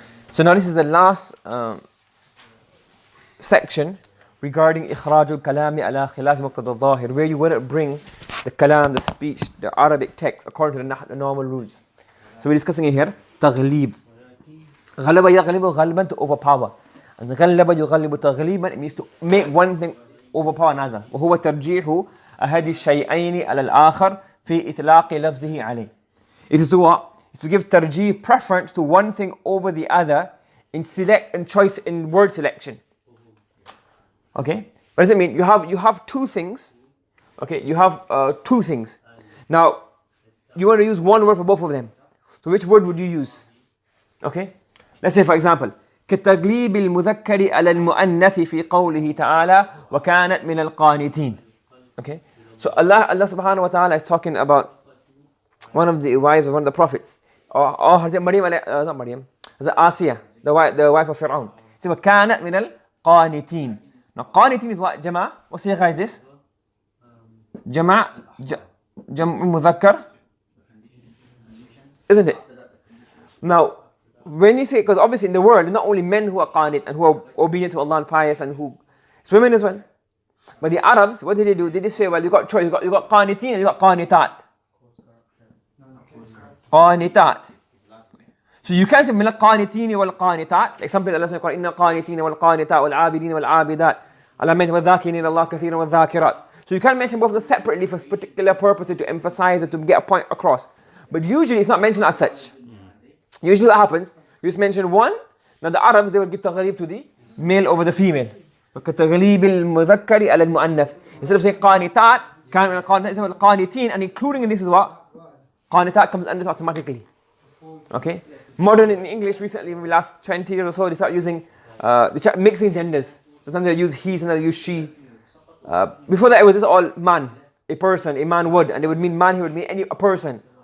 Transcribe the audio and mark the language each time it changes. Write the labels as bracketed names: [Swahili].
[English] So now this is the last section regarding [Arabic] إخراج الكلام على خلاف مقتضى الظاهر, [English] where you wouldn't bring the kalam, the speech, the Arabic text according to the normal rules. So we're discussing it here. [Arabic] تغليب. غلب يغلب غلبا, [English] to overpower. And [Arabic] غلب يغلب تغليبا, [English] it means to make one thing overpower another. [Arabic] وهو ترجيح أحد الشيئين على الآخر في إطلاق لفظه عليه. [English] It is to what? It's to give tarjih, preference to one thing over the other in choice in word selection. Okay? What does it mean? You have two things. Okay, you have two things. Now, you want to use one word for both of them. So which word would you use? Okay? Let's say for example, [Arabic] كتغليب المذكر على المؤنث في قوله تعالى وكانت من القانتين. [English] Okay? So Allah subhanahu wa ta'ala is talking about one of the wives of one of the prophets. Or Hazrat Maryam, not Maryam, Hazrat Asiya, the wife of Fir'aun. So [Arabic] وكانت من القانتين. [English] Now قانتين is what? Jama'. What sigha is this? Jama' مذكر. Isn't it? Now, when you say, because obviously in the world, it's not only men who are qanit and who are obedient to Allah and pious, and who, it's women as well. But the Arabs, what did they do? Did they say, well, you got choice, you got qanitin and you got qanitat. Qanitat. So you can't say [Arabic] min al-qanitin wal qanitat. [English] Like some people Allah says, [Arabic] inna qanitin wal qanitat wal abidin wal abidat. [English] Allah mentioned [Arabic] wal dhakirin Allah kathiran wal dhakirat. [English] So you can't mention both of them separately for particular purposes to emphasize or to get a point across. But usually it's not mentioned as such. Usually what happens, you just mention one. Now the Arabs, they would give taghlib to the male over the female. [Arabic] كتغليب المذكر على المؤنث. [English] Instead of saying قانتات, [Arabic] كان من القانتات, [English] instead of قانتين, and including in this is what? قانتات comes under automatically. Okay? Modern in English recently, maybe last 20 years or so, they start using, they start mixing genders. Sometimes they use he, sometimes they use she. Before that it was just all man, a person, a man would, and they would mean man, he would mean a person.